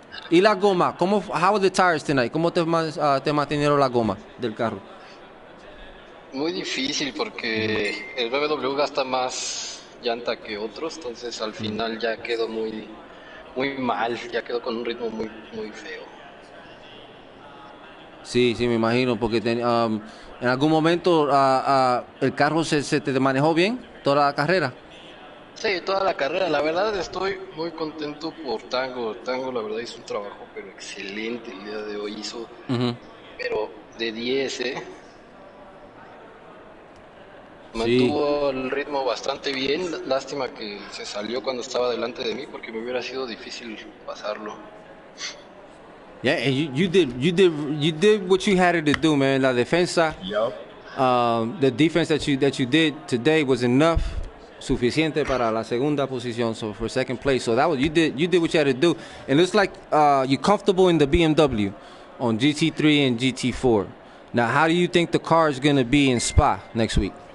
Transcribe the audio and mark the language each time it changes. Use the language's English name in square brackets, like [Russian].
[Spanish] Y la goma, [English] how are the tires tonight? [Spanish] ¿Cómo te mantenieron la goma del carro? Muy difícil porque el BMW gasta más llanta que otros, entonces al final ya quedó muy mal, ya quedó con un ritmo muy feo. Sí, me imagino, porque en algún momento el carro se te manejó bien toda la carrera. Sí, toda la carrera. La verdad estoy muy contento por Tango. Tango, la verdad, hizo un trabajo pero excelente el día de hoy. Hizo, pero de 10, Mantuvo el ritmo bastante bien. Lástima que se salió cuando estaba delante de mí porque me hubiera sido difícil pasarlo. [English] Yeah, and you did what you had to do, man. [Spanish] La defensa. [English] Yep. The defense that you did today was enough, [Spanish] suficiente para la segunda posición, [English] so for second place. So that was you did what you had to do. And it looks like you're comfortable in the BMW on GT3 and GT4. Now, how do you think the car is going to be in Spa next week?